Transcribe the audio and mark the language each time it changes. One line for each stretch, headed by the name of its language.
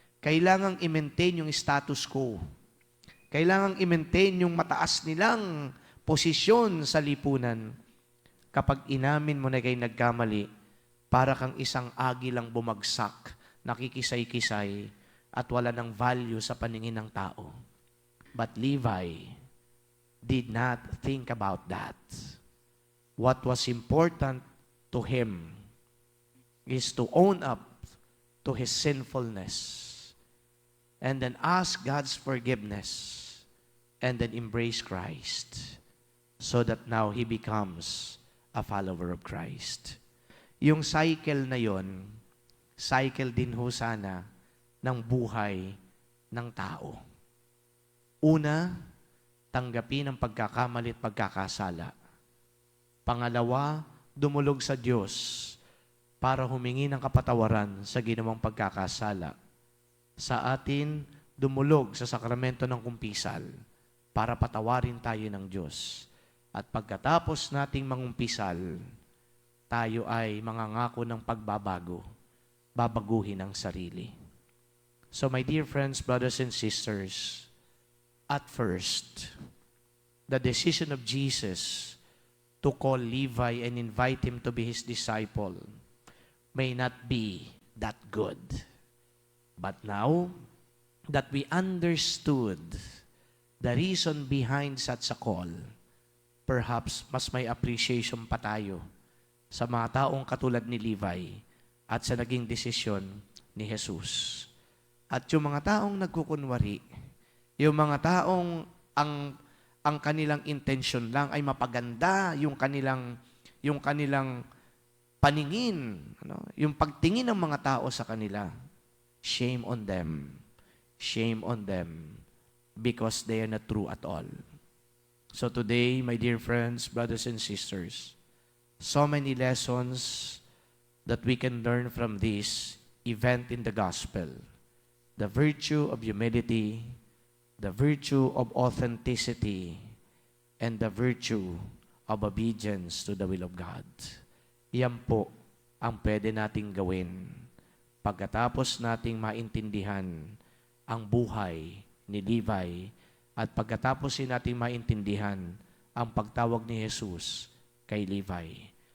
Filipino: Kailangang i-maintain yung status quo. Kailangang i-maintain yung mataas nilang posisyon sa lipunan. Kapag inamin mo na kayo nagkamali, para kang isang agilang bumagsak, nakikisay-kisay, at wala ng value sa paningin ng tao.
English: But Levi did not think about that. What was important to him is to own up to his sinfulness and then ask God's forgiveness and then embrace Christ so that now he becomes a follower of Christ.
Filipino: Yung cycle na yon, cycle din ho sana ng buhay ng tao. Una, tanggapin ang pagkakamali at pagkakasala. Pangalawa, dumulog sa Diyos para humingi ng kapatawaran sa ginawang pagkakasala. Sa atin, dumulog sa sakramento ng kumpisal para patawarin tayo ng Diyos. At pagkatapos nating mangumpisal, tayo ay mangangako ng pagbabago, babaguhin ang sarili.
English: So my dear friends, brothers and sisters, at first, the decision of Jesus to call Levi and invite him to be his disciple may not be that good. But now that we understood the reason behind such a call, perhaps
Filipino: mas may appreciation pa tayo sa mga taong katulad ni Levi at sa naging desisyon ni Jesus. At yung mga taong nagkukunwari, yung mga taong ang kanilang intention lang ay mapaganda, yung kanilang paningin, yung pagtingin ng mga tao sa kanila,
English: shame on them. Shame on them because they are not true at all. So today, my dear friends, brothers and sisters, so many lessons that we can learn from this event in the gospel. The virtue of humility, the virtue of authenticity, and the virtue of obedience to the will of God.
Filipino: Yan po ang pwede nating gawin pagkatapos nating maintindihan ang buhay ni Levi at pagkatapos nating maintindihan ang pagtawag ni Jesus kay Levi.